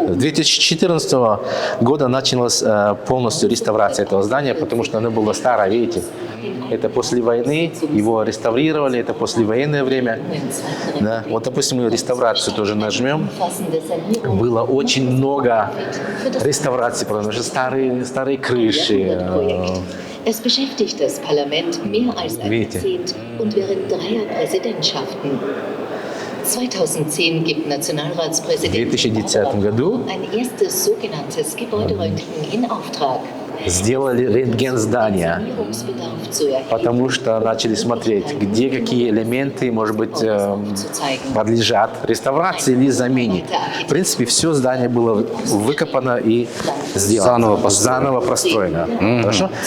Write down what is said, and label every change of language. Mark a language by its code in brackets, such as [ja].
[ru] С 2014 года началась полностью реставрация этого здания, потому что оно было старое, видите. Это после войны, его реставрировали, это послевоенное время. Да. Вот, допустим, мы реставрацию тоже нажмем. Было очень много реставраций, потому что старые крыши. [de] Es beschäftigt das Parlament mehr als ein Jahrzehnt und während 3 Präsidentschaften. 2010 gibt Nationalratspräsident ein erstes sogenanntes Gebäuderöntgen in Auftrag. [ru] Сделали рентген здания, потому что начали смотреть, где какие элементы, может быть, подлежат реставрации или замене. В принципе, все здание было выкопано и сделано, заново простроено. Хорошо?